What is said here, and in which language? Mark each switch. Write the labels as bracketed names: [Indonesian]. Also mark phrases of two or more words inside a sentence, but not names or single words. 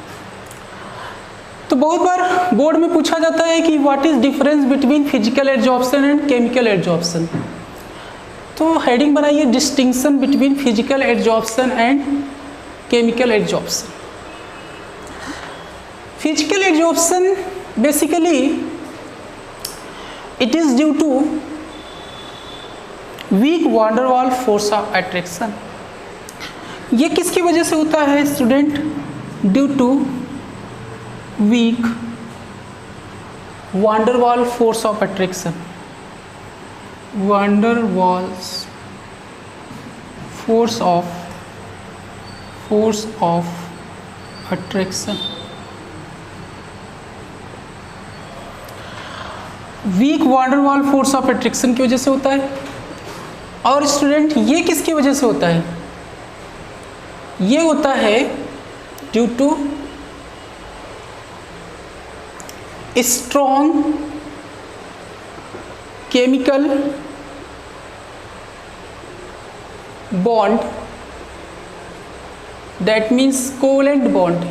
[Hindi] तो बहुत बार बोर्ड में पूछा जाता है कि [English] what is difference between physical adsorption and chemical adsorption. [Hindi] तो हेडिंग बनाइए [English] distinction between physical adsorption and chemical adsorption. physical adsorption basically it is due to weak van der Waals force of attraction। [Hindi] ये किसकी वजह से होता है स्टूडेंट? [English] due to weak van der Waals force of attraction, van der Waals force of attraction। weak van der Waals force of attraction [Hindi] की वजह से होता है। और स्टूडेंट, ये किसकी वजह से होता है? ये होता है [English] due to strong chemical bond, that means covalent bond.